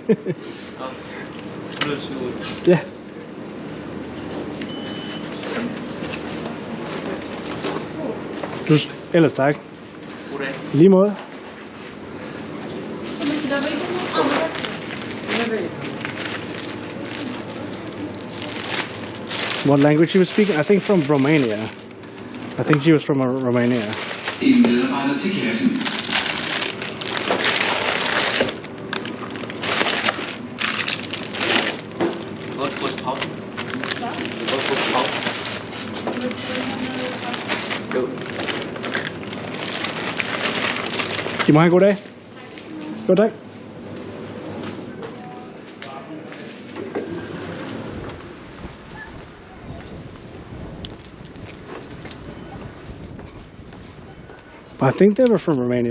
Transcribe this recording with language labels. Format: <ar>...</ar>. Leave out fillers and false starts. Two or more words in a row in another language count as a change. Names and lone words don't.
<da>Ja. Ellers tak. Lige måde.</da> <en>What language she was speaking? I think from Romania. I think she was from Romania.</en> <da>En medarbejder til kassen. Godt på pause. Godt på pause. Jo. De må have en god dag. God dag.</da> <en>I think they were from Romania.</en>